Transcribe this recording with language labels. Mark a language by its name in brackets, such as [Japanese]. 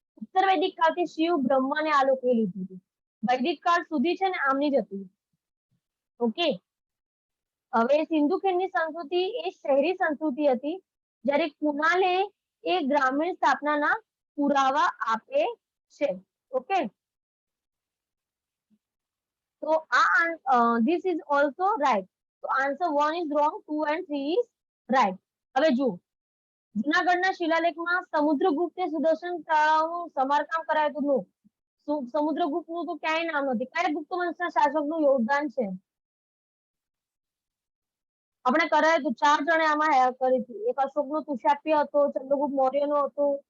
[Gujarati] ઉત્તર વૈદિક કાળથી શિવ બ્રહ્માને આ લોકોએ લીધું હતું. વૈદિક કાળ સુધી છે ને આમની જ હતી. ઓકે, હવે સિંધુ ખીણની સંસ્કૃતિ એ શહેરી સંસ્કૃતિ હતી, જ્યારે કુનાલે એ ગ્રામીણ સ્થાપનાના પુરાવા આપે છે. [English] Okay, તો this is also right. તો answer 1 is wrong, 2 and 3 is right. [Gujarati] હવે જુઓ, જુનાગઢના શિલાલેખમાં સમુદ્રગુપ્તે સુદર્શન તળાવનું સમારકામ કરાવ્યું હતું. સમુદ્રગુપ્તનું તો ક્યાંય નામ નથી. કયા ગુપ્ત વંશના શાસકનું યોગદાન છે? આપણે કરાયું હતું, 4 જણે આમાં હેલ્પ કરી હતી. એક અશોકનો તુષાપ્ય હતો, ચંદ્રગુપ્ત મૌર્યનો હતો.